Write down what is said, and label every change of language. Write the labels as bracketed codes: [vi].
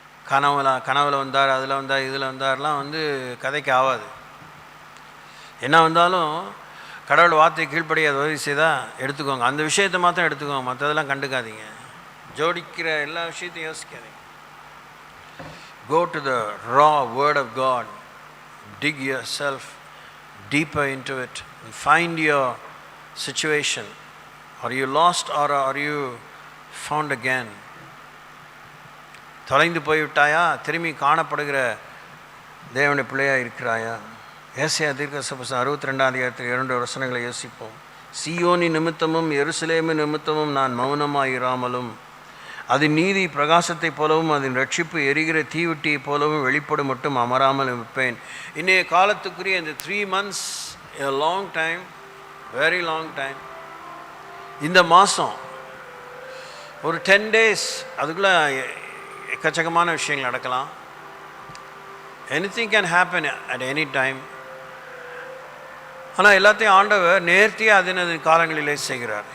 [ta] கனவுல வந்தார், அதில் வந்தார், இதில் வந்தார்லாம் கதைக்கு ஆகாது. என்ன வந்தாலும் கடவுள் வார்த்தை கீழ்ப்படி அதை உதவி செய்தால் எடுத்துக்கோங்க. அந்த விஷயத்தை மாத்திரம் எடுத்துக்கோங்க, மற்றதெல்லாம் கண்டுக்காதீங்க. ஜோடிக்கிற எல்லா விஷயத்தையும் யோசிக்காதீங்க. [en] Go to the raw word of God, dig yourself deeper into it and find your situation. Are you lost or are you found again? [ta] தொலைந்து போய்விட்டாயா? திரும்பி காணப்படுகிற தேவனுடைய பிள்ளையாக இருக்கிறாயா? ஏசாயா தீர்க்கதரிசனம் 62 2 வசனங்களை யோசிப்போம். சீயோனி நிமித்தமும் எருசலேமின் நிமித்தமும் நான் மௌனமாயிராமலும் அதன் நீதி பிரகாசத்தை போலவும் அதன் ரட்சிப்பு எரிகிற தீவிட்டியை போலவும் வெளிப்படும் மட்டும் அமராமல் இருப்பேன். இன்றைய காலத்துக்குரிய இந்த [en] 3 months a long time, very long time. [ta] இந்த மாதம் ஒரு 10 days அதுக்குள்ளே எக்கச்சக்கமான விஷயங்கள் நடக்கலாம். [en] Anything can happen at any time. [ta] ஆனால் எல்லாத்தையும் ஆண்டவர் நேர்த்தியாக அதனது காலங்களிலே செய்கிறார்.